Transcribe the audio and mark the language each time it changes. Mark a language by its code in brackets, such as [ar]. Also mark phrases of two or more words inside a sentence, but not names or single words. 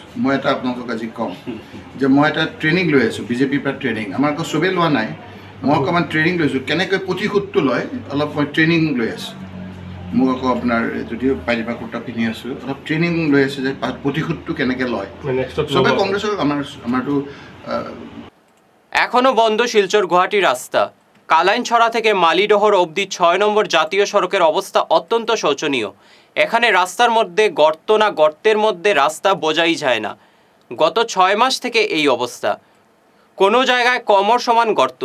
[as] মই এটা আপোনালোকক আজি ক'ম যে মই এটা ট্ৰেইনিং লৈ আছোঁ, বিজেপিৰ পৰা ট্ৰেইনিং। আমাৰ আকৌ চবেই লোৱা নাই, মই অকণমান ট্ৰেইনিং লৈছোঁ। কেনেকৈ প্ৰতিশোধটো লয় অলপ মই ট্ৰেইনিং লৈ আছোঁ। মোক আকৌ আপোনাৰ যদিও পাইজামা কুৰ্তা পিন্ধি আছোঁ, অলপ ট্ৰেইনিং লৈ আছোঁ যে প্ৰতিশোধটো কেনেকৈ লয়। চবে কংগ্ৰেছৰ আমাৰতো [bn] এখনও বন্ধ শিলচর গুয়াহাটি রাস্তা। কালাইনছড়া থেকে মালিডহর অবধি 6 নম্বর জাতীয় সড়কের অবস্থা অত্যন্ত শোচনীয়। এখানে রাস্তার মধ্যে গর্ত না গর্তের মধ্যে রাস্তা বোঝাই যায় না। গত 6 মাস থেকে এই অবস্থা। কোনো জায়গায় কোমর সমান গর্ত।